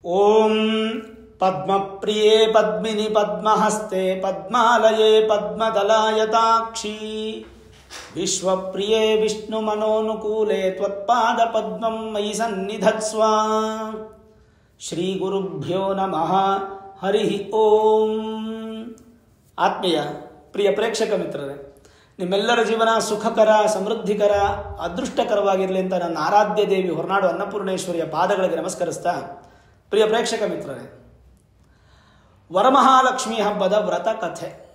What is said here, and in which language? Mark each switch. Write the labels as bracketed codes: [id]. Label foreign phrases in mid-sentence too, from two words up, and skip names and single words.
[sa] ಓಂ ಪದ್ಮಪ್ರಿಯೇ ಪದ್ಮಿನಿ ಪದ್ಮಹಸ್ತೆ ಪದ್ಮಾಲಯೇ ಪದ್ಮದಲಾಯತಾಕ್ಷಿ ವಿಶ್ವಪ್ರಿಯೇ ವಿಷ್ಣುಮನೋನುಕೂಲೆ ತ್ವತ್ಪಾದ ಪದ್ಮಂ ಮಯಿ ಸನ್ನಿಧತ್ಸ್ವ. ಶ್ರೀ ಗುರುಭ್ಯೋ ನಮಃ. ಹರಿ ಓಂ. [kn] ಆತ್ಮೀಯ ಪ್ರಿಯ ಪ್ರೇಕ್ಷಕ ಮಿತ್ರರೇ, ನಿಮ್ಮೆಲ್ಲರ ಜೀವನ ಸುಖಕರ, ಸಮೃದ್ಧಿಕರ, ಅದೃಷ್ಟಕರವಾಗಿರಲಿ ಅಂತ ನನ್ನ ಆರಾಧ್ಯ ದೇವಿ ಹೊರನಾಡು ಅನ್ನಪೂರ್ಣೇಶ್ವರಿಯ ಪಾದಗಳಿಗೆ ನಮಸ್ಕರಿಸ್ತಾ, ಪ್ರಿಯ ಪ್ರೇಕ್ಷಕ ಮಿತ್ರರೇ, ವರಮಹಾಲಕ್ಷ್ಮಿ ಹಬ್ಬದ ವ್ರತ ಕಥೆ.